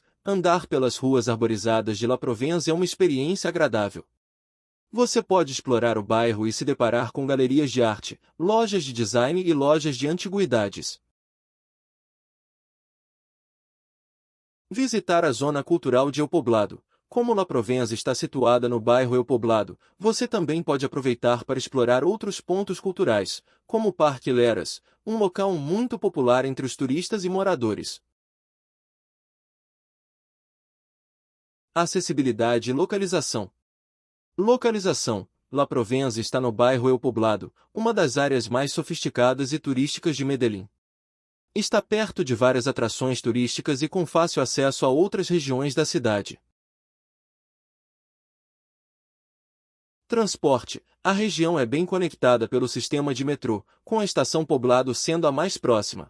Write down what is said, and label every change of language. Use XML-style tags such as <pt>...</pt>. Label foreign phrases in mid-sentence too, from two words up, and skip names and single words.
<pt>Andar pelas ruas arborizadas de La Provenza é uma experiência agradável. Você pode explorar o bairro e se deparar com galerias de arte, lojas de design e lojas de antiguidades. Visitar a zona cultural de El Poblado. Como La Provenza está situada no bairro El Poblado, você também pode aproveitar para explorar outros pontos culturais, como o Parque Leras, um local muito popular entre os turistas e moradores. Acessibilidade e localização. Localização. La Provenza está no bairro El Poblado, uma das áreas mais sofisticadas e turísticas de Medellín. Está perto de várias atrações turísticas e com fácil acesso a outras regiões da cidade. Transporte. A região é bem conectada pelo sistema de metrô, com a estação Poblado sendo a mais próxima.</pt>